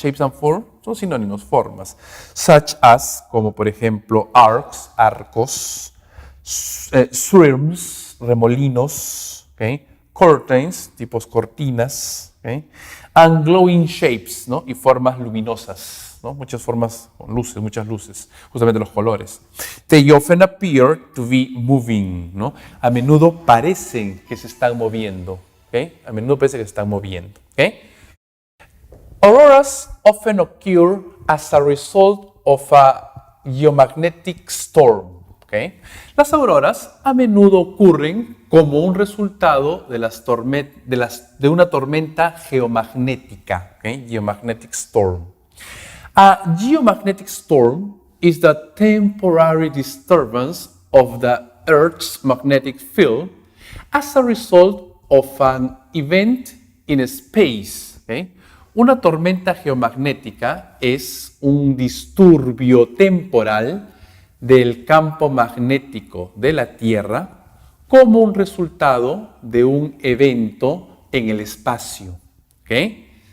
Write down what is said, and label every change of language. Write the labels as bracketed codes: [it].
[en] Shapes and forms [es] son sinónimos, formas. [en] Such as, [es] como por ejemplo, arcos, swarms, remolinos, ¿okay? Curtains, tipos cortinas, ¿okay? [en] And glowing shapes, [es] ¿no? Y formas luminosas, ¿no? Muchas formas con luces, muchas luces, justamente los colores. [en] They often appear to be moving, ¿no? [es] A menudo parecen que se están moviendo, ¿okay? A menudo parece que se están moviendo, ¿okay? [en] Auroras often occur as a result of a geomagnetic storm, ¿okay? [es] Las auroras a menudo ocurren como un resultado de una tormenta geomagnética, ¿okay? [en] Geomagnetic storm. A geomagnetic storm is the temporary disturbance of the Earth's magnetic field as a result of an event in space. ¿Okay? [es] Una tormenta geomagnética es un disturbio temporal del campo magnético de la Tierra como un resultado de un evento en el espacio. ¿Okay?